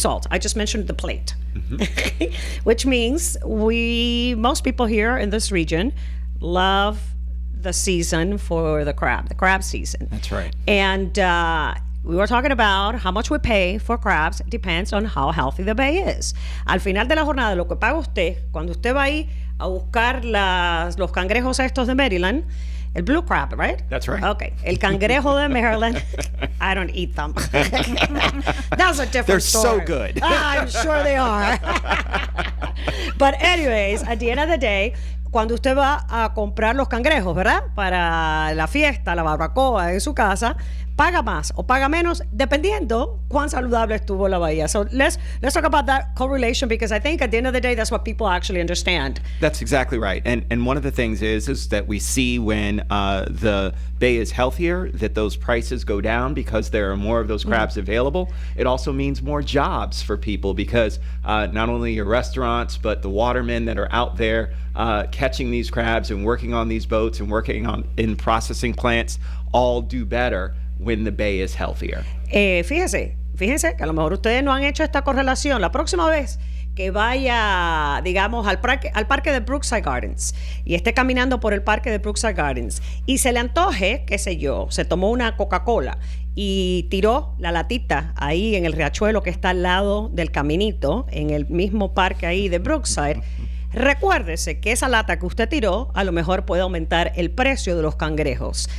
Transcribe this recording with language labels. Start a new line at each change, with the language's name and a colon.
English: I just mentioned the plate, which means most people here in this region love the season for the crab season. That's right. And we were talking about how much we pay for crabs depends on how healthy the bay is.
Spanish: Al final de la jornada, lo que paga usted, cuando usted va ahí a buscar los cangrejos estos de Maryland, el
English: blue crab, right? That's right. Okay.
Spanish: El cangrejo de Maryland,
English: I don't eat them. That's a different They're story. so good. I'm sure they are. But anyways, at the end of the day,
Spanish: cuando usted va a comprar los cangrejos, ¿verdad? Para la fiesta, la barbacoa en su casa, paga más o paga menos dependiendo cuán saludable estuvo la bahía.
English: So let's talk about that correlation, because I think at the end of the day, that's what people actually understand. That's exactly right. And one of the things is that we see when the bay is healthier, that those prices go down because there are more of those crabs available. It also means more jobs for people, because not only your restaurants, but the watermen that are out there catching these crabs and working on these boats and working in processing plants all do better when the bay is healthier.
Spanish: Fíjese, fíjense que a lo mejor ustedes no han hecho esta correlación. La próxima vez que vaya, digamos, al parque de Brookside Gardens y esté caminando por el parque de Brookside Gardens y se le antoje, qué sé yo, se tomó una Coca-Cola y tiró la latita ahí en el riachuelo que está al lado del caminito, en el mismo parque ahí de Brookside, recuérdese que esa lata que usted tiró a lo mejor puede aumentar el precio de los cangrejos.